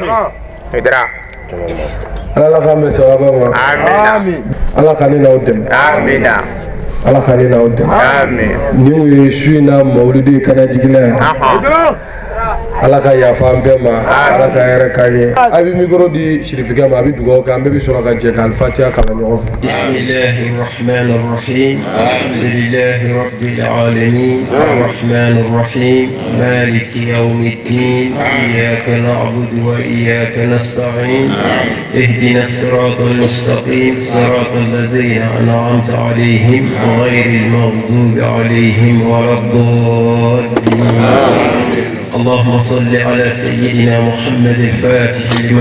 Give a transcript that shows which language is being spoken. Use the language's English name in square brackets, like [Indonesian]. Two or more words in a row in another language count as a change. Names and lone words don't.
[Bambara] ala k'an bɛn sababa ma ala ka ne n'aw dɛmɛ ala ka ne n'aw dɛmɛ nin kun ye su in na mawulidi kana jigila ye ala ka yafa an bɛɛ ma ala ka hɛrɛ k'an ye a bɛ mikoro di sirifikɛ ma a bɛ dugawu kɛ an bɛɛ bɛ sɔrɔ ka jɛ ka alifatiya kalan ɲɔgɔn fɛ [Arabic] بسم الله الرحمن الرحيم الحمد لله رب العالمين الرحمن الرحيم مالك يوم الدين إياك نعبد وإياك نستعين اهدنا الصراط المستقيم صراط الذين أنعمت عليهم غير المغضوب عليهم ولا الضالين اللهم صل على سيدنا محمد الفاتح لما